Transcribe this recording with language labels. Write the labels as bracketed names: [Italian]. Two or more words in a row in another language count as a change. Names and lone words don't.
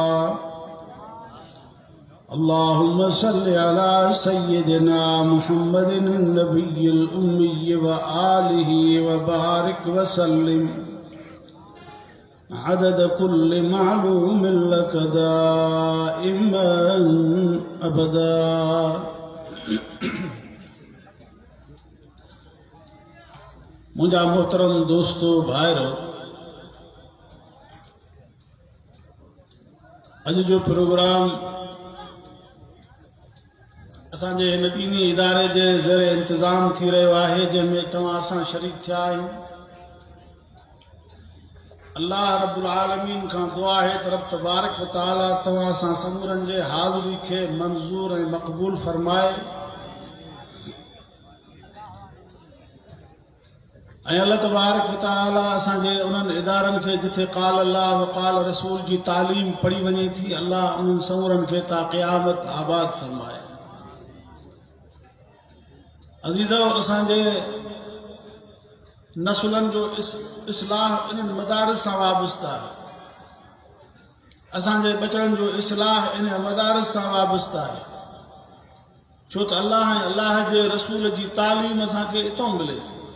[Arabic] اللهم صل على سيدنا محمد النبي الأمي وآله وبارك وسلم عدد كل معلوم لك دائما أبدا [Sindhi] मुझा मोहतरम दोस्तों भाइरों अज जो प्रोग्राम असांजे हिन दीनी इदारे जे ज़रिए इंतज़ाम थी रहियो आहे, जंहिंमें तव्हां असां शरीक थिया आहियूं। [Arabic] الله رب العالمين [Sindhi] खां दुआ है त [Arabic] رب تبارك وتعالى [Sindhi] तव्हां असां समूरनि जे हाज़िरी खे मंज़ूर ऐं मक़बूल फरमाए ऐं [Arabic] الله تبارك وتعالى [Sindhi] असांजे उन्हनि इदारनि खे जिथे [Arabic] قال الله وقال رسول [Sindhi] जी तालीम पढ़ी वञे थी, अल्लाह उन्हनि समूरनि खे ता क़यामत आबाद फरमाए। अज़ीज़ो, असांजे नस्लनि जो इस्लाह इन मदारिस सां वाबस्ता आहे। असांजे बचड़नि जो इस्लाह इन मदारिस सां वाबस्ता आहे, छो त अल्लाह ऐं अल्लाह जे रसूल जी तालीम असांखे इतां मिले थी।